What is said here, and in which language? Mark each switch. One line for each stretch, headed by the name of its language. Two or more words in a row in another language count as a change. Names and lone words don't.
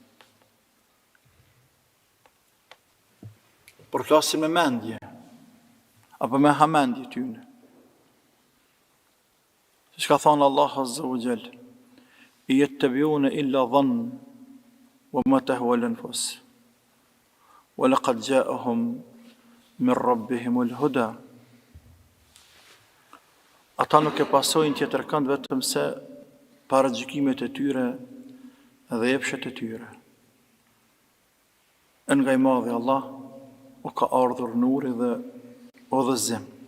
Albanian: Por flasin me mendje, apo me hamendje tyne. Siç ka thënë
Arabic: الله عز وجل يتبعون إلا الظن وما تهوى الأنفس ولقد جاءهم من ربهم الهدى."
Albanian: Ata nuk e pasojnë tjetër kënd vetëm se paragjykimet e tyre dhe epshet e tyre. Nga i madhi Allah u ka ardhur nuri dhe udhëzim.